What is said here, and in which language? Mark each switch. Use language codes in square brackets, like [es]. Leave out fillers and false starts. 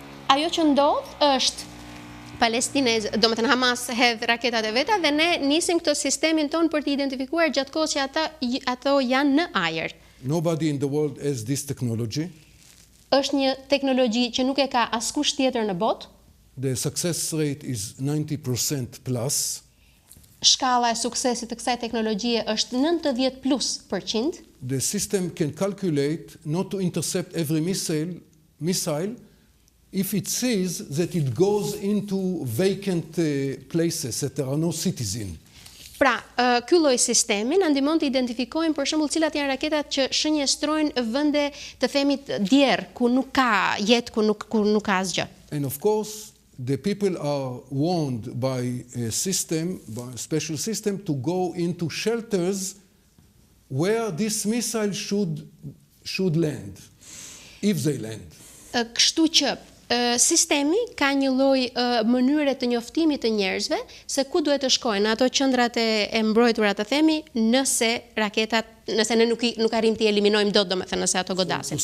[sq] Ajo që ndodh është domethënë Hamas hedh raketat e veta dhe ne nisim këtë sistemin ton për të identifikuar gjatë kohës që ato janë në ajër. [en] Nobody in the world has this technology. [sq] Është një teknologji që nuk e ka askush tjetër në botë. [en] The success rate is 90% plus. [sq] Shkalla e suksesit të kësaj teknologjie është 90+%. [en] The system can calculate not to intercept every missile if it sees that it goes into vacant places that there are no cities in. [sq] Pra, ky lloj sistemi na ndihmon të identifikojmë për shembull cilat janë raketat që shënjestrojnë vende, të themi, djerr, ku nuk ka jetë, ku nuk ka asgjë. [en] And of course, the people are warned by a special system to go into shelters where this missile should land, if they land. [sq] Kështu që sistemi ka një lloj mënyre të njoftimit të njerëzve se ku duhet të shkojnë ato qendrat e mbrojtura, të themi, nëse ne nuk arrim të eliminojmë dot, domethënë nëse ato godasin.